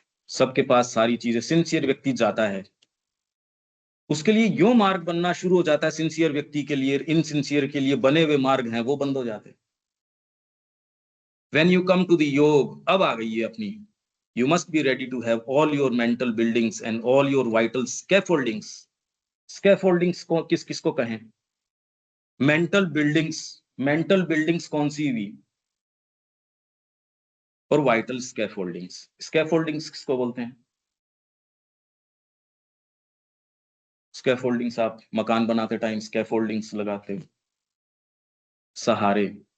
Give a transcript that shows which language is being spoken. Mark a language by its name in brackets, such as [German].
[Hindi] सबके पास सारी चीजें। सिंसियर व्यक्ति जाता है, उसके लिए यो मार्ग बनना शुरू हो जाता है सिंसियर व्यक्ति के लिए। इनसिंसियर के लिए बने हुए मार्ग हैं वो बंद हो जाते हैं। [English] When you come to the [Hindi] योग, अब आ गई है अपनी। [English] You must be ready to have all your mental buildings and all your vital scaffoldings. [Hindi] Scaffoldings को किस किस को कहें? मेंटल बिल्डिंग्स, मेंटल बिल्डिंग्स कौन सी हुई? और वाइटल स्कैफोल्डिंग्स। स्कैफोल्डिंग्स किसको बोलते हैं? स्कैफोल्डिंग्स आप मकान बनाते टाइम स्कैफोल्डिंग्स लगाते हो, सहारे।